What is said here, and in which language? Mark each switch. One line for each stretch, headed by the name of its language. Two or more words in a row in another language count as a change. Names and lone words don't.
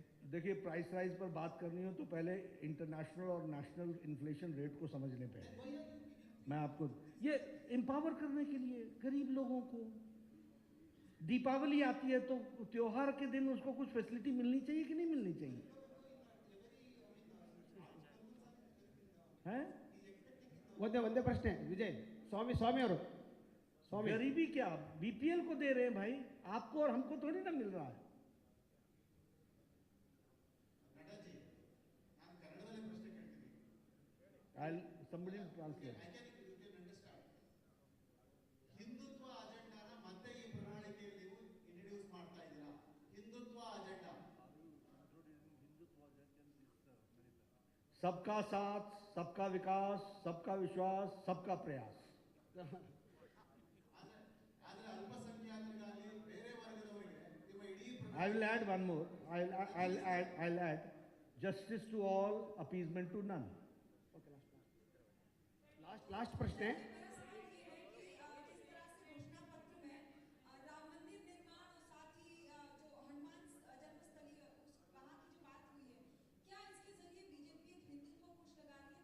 Hindi: देखिए,
English: price rise
Hindi: पर बात करनी हो तो पहले इंटरनेशनल और
English: national inflation rate
Hindi: को समझने पहले मैं आपको ये एम्पावर करने के लिए गरीब लोगों को, दीपावली आती है तो त्योहार के दिन उसको कुछ फैसिलिटी मिलनी चाहिए कि नहीं मिलनी चाहिए? हैं?
Kannada: ಒಂದೇ ಪ್ರಶ್ನೆ ವಿಜಯ್ ಸ್ವಾಮಿ ಅವರು ಸ್ವಾಮಿ
Hindi: गरीबी क्या बीपीएल को दे रहे हैं भाई, आपको और हमको थोड़ी ना मिल रहा है।
Kannada: ನಡ್ಡಾ ಜಿ, ನಾನು ಕನ್ನಡದಲ್ಲಿ ಪ್ರಶ್ನೆ ಕೇಳ್ತೀನಿ.
English: Somebody will translate. You can understand.
Kannada: ಹಿಂದುತ್ವ ಅಜೆಂಡಾನ ಮತ್ತೆ ಈ ಪ್ರಣಾಳಿಕೆಯಲ್ಲಿ ನೀವು ಇಂಟ್ರೊಡ್ಯೂಸ್ ಮಾಡ್ತಾ ಇದ್ದೀರಾ. ಹಿಂದುತ್ವ ಅಜೆಂಡಾ.
Hindi: सबका साथ, सबका विकास, सबका विश्वास, सबका प्रयास।
Kannada: ಆದ್ರೆ ಅಲ್ಪಸಂಖ್ಯಾತರಿಗಾಗಲಿ ಬೇರೆ ವರ್ಗದವರಿಗೆ ನಿಮ್ಮ ಇಡೀ
English: I will add one more. I'll add justice to all, appeasement to none.
Hindi: लास्ट प्रश्न है। मेरा सवाल ये है कि जिस तरह से घोषणा पत्र में राम मंदिर निर्माण और साथ ही जो हनुमान जन्मस्थली वहाँ की जो बात हुई है, क्या इसके जरिए बीजेपी एक हिंदुत्व को कुछ लगा रही है?